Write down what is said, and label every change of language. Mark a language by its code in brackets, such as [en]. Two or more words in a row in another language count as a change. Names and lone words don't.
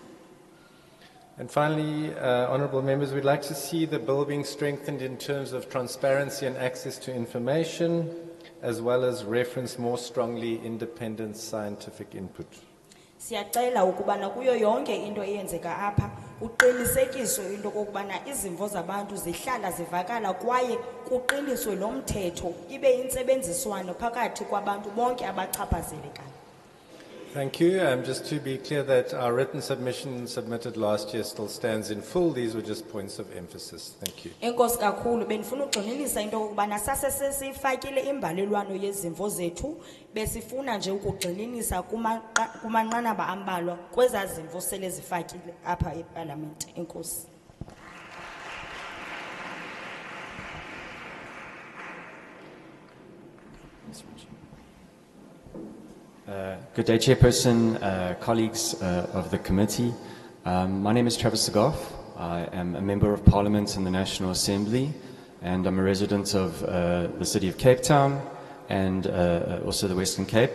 [en] And finally, honourable members, we'd like to see the bill being strengthened in terms of transparency and access to information, as well as reference more strongly independent scientific input. [xh] Siyacela ukubana kuyo yonke into eyenzeka apha uqinisekiswe into kokubana izimvo zabantu zihlala zivakala kwaye kuqiniswe lo mthetho ibe intsebenziswano phakathi kwabantu bonke abachaphazelekayo. [en] Thank you. Just to be clear that our written submission submitted last year still stands in full. These were just points of emphasis. Thank you. [xh] Enkosi kakhulu benifuna ugxininisa into kokubana sasesifakile imbalelwano yezimvo zethu besifuna nje ukugxininisa kumanqanaba ambalwa kweza zimvo sele zifakile apha eParliament. Enkosi. [en] Good day, Chairperson, colleagues of the committee. My name is Travis Segoff. I am a Member of Parliament in the National Assembly, and I'm a resident of the city of Cape Town and also the Western Cape.